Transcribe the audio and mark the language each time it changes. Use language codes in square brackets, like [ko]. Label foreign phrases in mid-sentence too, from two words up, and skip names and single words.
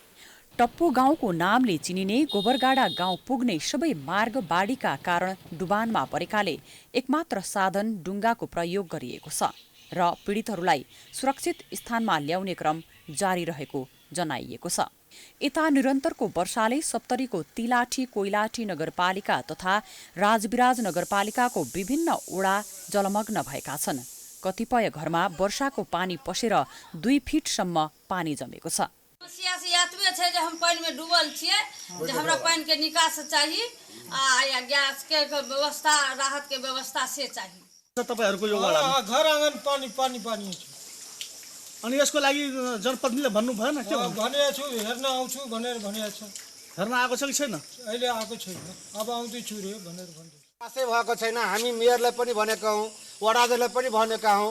[ne] टप्पो गाउँको नामले चिनिने गोबरगाडा गाउँ पुग्ने सबै मार्ग बाढीका कारण डुबानमा परेकाले एकमात्र साधन डुङ्गाको प्रयोग गरिएको छ र पीडितहरूलाई सुरक्षित स्थानमा ल्याउने क्रम जारी रहेको जनाइएको छ। यता निरन्तरको वर्षाले सप्तरीको तिलाठी कोइलाठी नगरपालिका तथा राजविराज नगरपालिकाको विभिन्न ओडा जलमग्न भएका छन्। कतिपय घरमा वर्षाको पानी पसेर 2 फिटसम्म पानी जमेको छ। [mai] समस्या से यातवे छै जे हम पानी में डूबल छिए, जे हमरा पानी के निकास चाहिए या गैस के व्यवस्था राहत के व्यवस्था से चाहिए। [ne] तपाईहरुको यो वडामा घर आँगन पानी पानी पानी छ। अनि यसको लागि जनप्रतिनिधिले भन्नु भएन के भने छु हेर्न आउँछु भनेर भनेको छ। हेर्न आएको छ कि छैन? अहिले आएको छैन, अब आउँदै छु रे भनेर भन्दै। पासै भएको छैन। हामी मेयरलाई पनि भनेका हौं, वडाध्यक्षलाई पनि भनेका हौं।